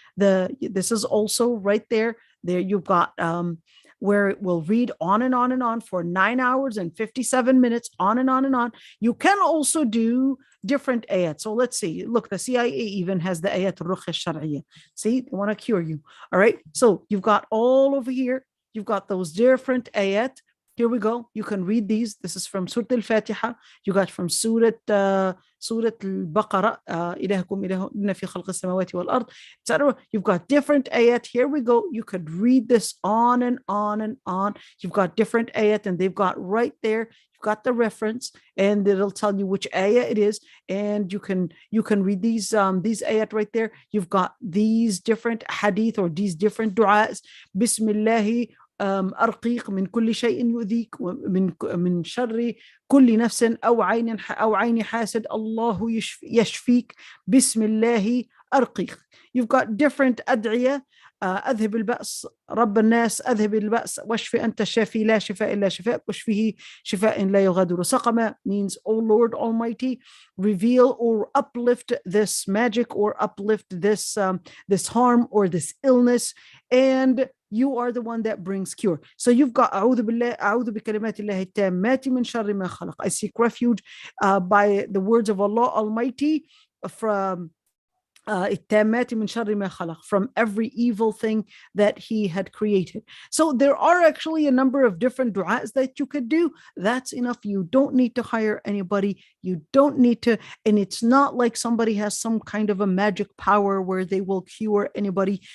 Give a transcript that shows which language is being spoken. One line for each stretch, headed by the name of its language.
English: This is also right there. There you've got where it will read on and on and on for 9 hours and 57 minutes, on and on and on. You can also do different ayat. So let's see. Look, the CIA even has the ayat ruqya shar'iyya. See, they want to cure you. All right. So you've got all over here. You've got those different ayat. Here we go. You can read these. This is from Surah Al-Fatiha. You got from Surah Al-Baqara,
Arabic: إلهكم إله إن في خلق السماوات والأرض,
English: etc. You've got different ayat. Here we go. You could read this on and on and on. You've got different ayat, and they've got right there. You've got the reference, and it'll tell you which ayat it is, and you can read these ayat right there. You've got these different hadith or these different du'as.
Arabic: Bismillahi أرقيك من كل شيء يؤذيك من شر كل نفس أو عين حاسد الله يشفيك بسم الله أرقيك.
English: You've got different أدعية.
Arabic: أذهب البأس رب الناس أذهب البأس واشف أنت الشافي لا شفاء إلا شفاء واشفه شفاء لا يغادر سقما
English: means, O Lord Almighty, reveal or uplift this magic or uplift this harm or this illness, and you are the one that brings cure. So you've got
Arabic: أعوذ بالله أعوذ بكلمات الله التامات من شر ما خلق.
English: I seek refuge by the words of Allah Almighty
Arabic: التامات من شر ما خلق,
English: from every evil thing that he had created. So there are actually a number of different du'as that you could do. That's enough. You don't need to hire anybody. You don't need to, and it's not like somebody has some kind of a magic power where they will cure anybody.